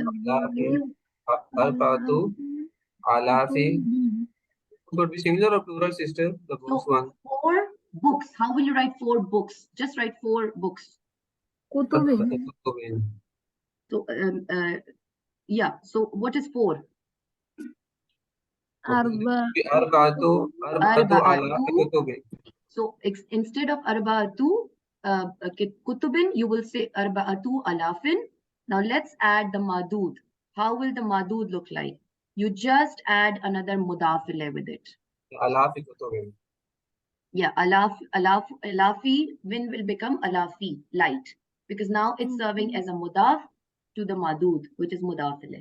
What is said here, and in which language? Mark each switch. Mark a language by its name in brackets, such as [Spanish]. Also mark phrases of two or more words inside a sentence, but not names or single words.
[Arabic] أربعة آلاف. [English] Would be singular or plural, sister? The books So one. 4 books. How will you write 4 books? Just write 4 books. Kutubin. So yeah. So what is 4? Arba'atu Arba'atu. [Arabic] آلاف كتب. [English] So instead of [Arabic] أربعة كتب, [English] you will say [Arabic] أربعة آلاف. [English] Now let's add the madud. How will the madud look like? You just add another [Arabic] مضاف إليه [English] with it. [Arabic] آلاف كتب. [English] Yeah, alafi win will become alafi, light, because now it's serving as a mudaf to the madud, which is [Arabic] مضاف إليه.